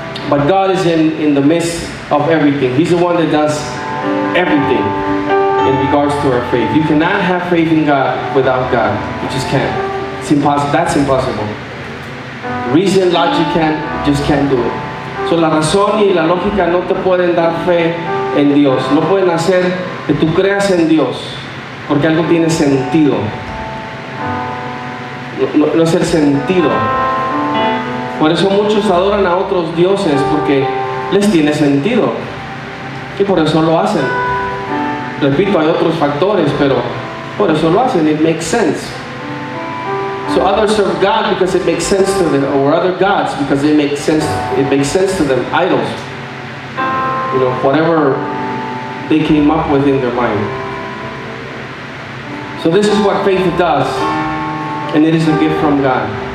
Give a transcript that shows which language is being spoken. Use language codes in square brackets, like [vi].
[en] But God is in the midst of everything. He's the one that does everything in regards to our faith. You cannot have faith in God without God. You just can't. It's impossible. That's impossible. Reason, logic just can't do it. [es] So la razón y la lógica no te pueden dar fe en Dios. No pueden hacer que tú creas en Dios porque algo tiene sentido. No es el sentido. Por eso muchos adoran a otros dioses, porque les tiene sentido y por eso lo hacen. Repito, hay otros factores, pero por eso lo hacen. [en] It makes sense. So others serve God because it makes sense to them, or other gods because it makes sense to them. Idols, whatever they came up with in their mind. So this is what faith does, and it is a gift from God.